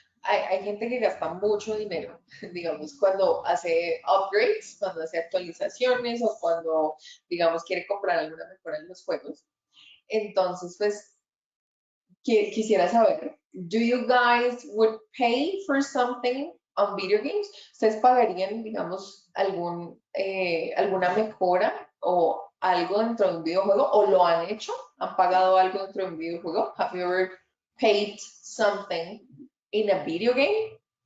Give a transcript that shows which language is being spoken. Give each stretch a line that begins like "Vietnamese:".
Spanish: Hay gente que gasta mucho dinero, digamos, cuando hace upgrades, cuando hace actualizaciones o cuando, digamos, quiere comprar alguna mejora en los juegos. Entonces, pues, quisiera saber,
English: do you guys would pay for something on video games?
Spanish: ¿Ustedes pagarían, digamos, alguna mejora o algo dentro de un videojuego? ¿O lo han hecho? ¿Han pagado algo dentro de un videojuego?
English: Have you ever paid something in a video game?